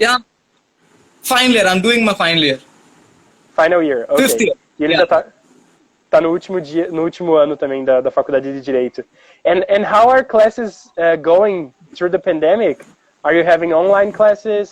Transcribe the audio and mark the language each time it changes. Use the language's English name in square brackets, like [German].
[English] Yeah. Final year. I'm doing my final year. Final year. Okay. 5th year. [Portuguese] E ele já tá no último ano também da faculdade de Direito. [English] And how are classes going through the pandemic? Are you having online classes?